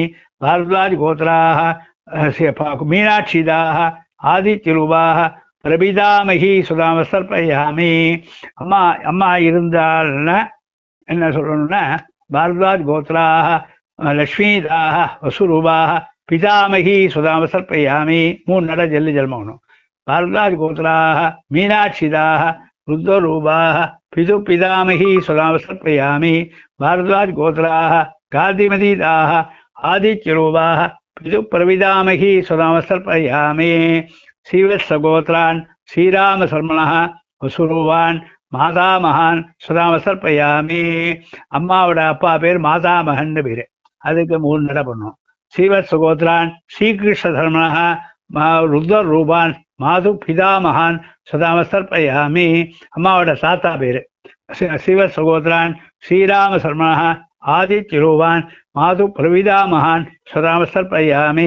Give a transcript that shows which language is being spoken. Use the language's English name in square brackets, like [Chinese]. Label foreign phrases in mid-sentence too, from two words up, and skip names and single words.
[Sanskrit] भारद्वाज गोत्राः मीनाक्षीदाः आदित्यरूपाः प्रपितामही सुधाम सर्पयामि. [Tamil] அம்மா இருந்தால்னா என்ன சொல்லணும்னா [Sanskrit] भारद्वाज गोत्राः लक्ष्मीदाः वसुरूपाः पितामही सुधाम सर्पयामि [Tamil] 3 நடை ஜல்லி ஜல்மகணும். [Sanskrit] भारद्वाजगोत्राः मीनाक्षिदाः रुद्ररूपाः पितुपितामही सुधामसर्पयामि भारद्वाजगोत्राः गादिमतीदाः आदित्यरूपाः पितुप्रविदामही सुधामसर्पयामि श्रीवत्सगोत्रान् श्रीरामशर्मणः वसुरूपान् मातामहान् सुधामसर्पयामि. [Tamil] அம்மாவோட அப்பா பேர் மாதாமகன்னு பேரு. அதுக்கு 3 நட பண்ணும். [Sanskrit] श्रीवत् सुगोत्रान् श्रीकृष्ण शर्मणः रुद्र रूपान् मातु पितामहान् सुधामसर्पयामि. [Tamil] அம்மாவோட தாத்தா பேரு [Sanskrit] श्रीवत् सुगोत्रान् श्रीराम शर्मणः आदित्य रूपान् मातु प्रपितामहान् सुधामसर्पयामि.